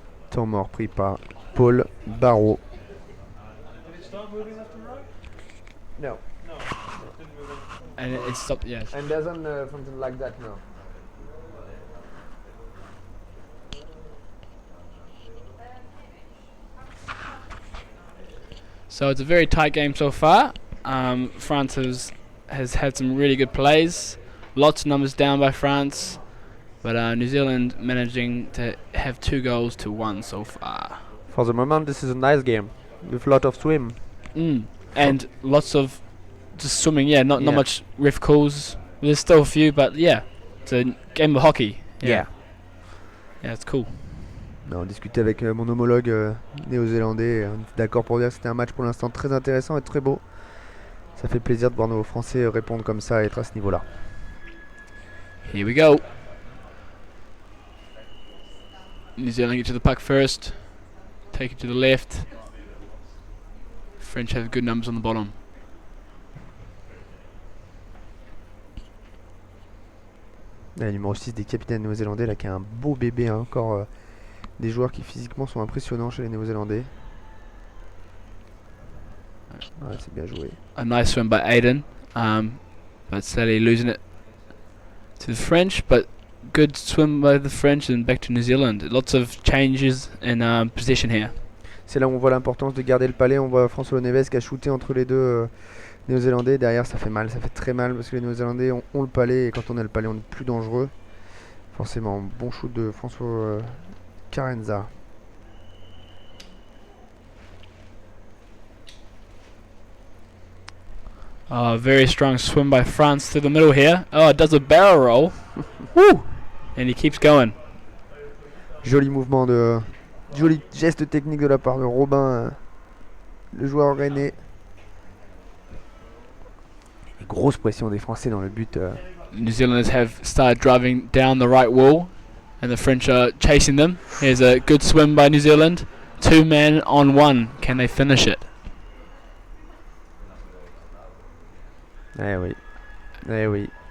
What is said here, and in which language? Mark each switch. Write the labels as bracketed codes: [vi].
[fr] Temps mort pris par Paul Barrault. [en] Did it start moving left and right? No. No, it didn't move in. And it stopped. Yes. And doesn't something like that, no. So it's a very tight game so far. France has had some really good plays. Lots of numbers down by France. But New Zealand managing to have 2 goals to 1 so far. For the moment, this is a nice game with a lot of swim. And lots of just swimming, not Yeah. much ref calls. There's still a few, but yeah, it's a game of hockey. Yeah. Yeah, it's cool. [fr] On discutait avec mon homologue néo-zélandais et on était d'accord pour dire que c'était un match pour l'instant très intéressant et très beau. Ça fait plaisir de voir nos Français répondre comme ça et être à ce niveau-là. [en] Here we go. New Zealand get to the puck first. Take it to the left. French have good numbers on the bottom. [fr] Le numéro 6 des capitaines néo-zélandais là qui a un beau bébé, hein, encore des joueurs qui physiquement sont impressionnants chez les néo-zélandais. Ouais, c'est bien joué. [en] A nice swim by Aiden, but sadly losing it to the French, but good swim by the French and back to New Zealand. Lots of changes in possession here. [fr] C'est là où on voit l'importance de garder le palais. On voit François Neves qui a shooté entre les deux néo-zélandais. Derrière, ça fait mal, ça fait très mal parce que les néo-zélandais ont le palais et quand on a le palais, on est plus dangereux. Forcément, bon shoot de François Carenza. [en] Very strong swim by France through the middle here. Oh, it does a barrel roll. Woo! And he keeps going. [fr] Joli mouvement joli geste technique de la part de Robin, le joueur rennais. Et grosse pression des Français dans le but. [en] New Zealanders have started driving down the right wall, and the French are chasing them. Here's a good swim by New Zealand. 2 men on 1. Can they finish it? [fr] Eh oui. Eh oui.